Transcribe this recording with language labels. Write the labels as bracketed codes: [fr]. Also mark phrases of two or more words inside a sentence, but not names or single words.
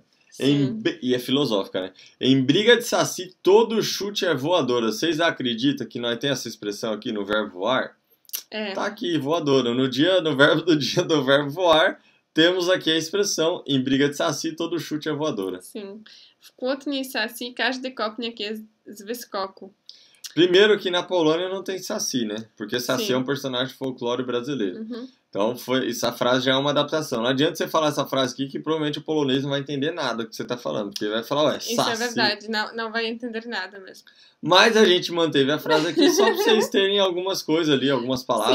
[pt] E é filosófica, né? Em briga de saci, todo chute é voadora. Vocês acreditam que nós temos essa expressão aqui no verbo voar? Tá aqui, voadora. No verbo do dia do verbo voar, temos aqui a expressão em briga de saci, todo chute é voadora. Sim. [pl] W kłótni saci każdy kopnie z wyskoku. [pt] Primeiro que na Polônia não tem saci, né? Porque saci é um personagem de folclore brasileiro. Então, essa frase já é uma adaptação. Não adianta você falar essa frase aqui que provavelmente o polonês não vai entender nada do que você está falando. Porque vai falar, saci. Isso é verdade, não vai entender nada mesmo. Mas a gente manteve a frase aqui só para vocês terem algumas coisas ali, algumas palavras.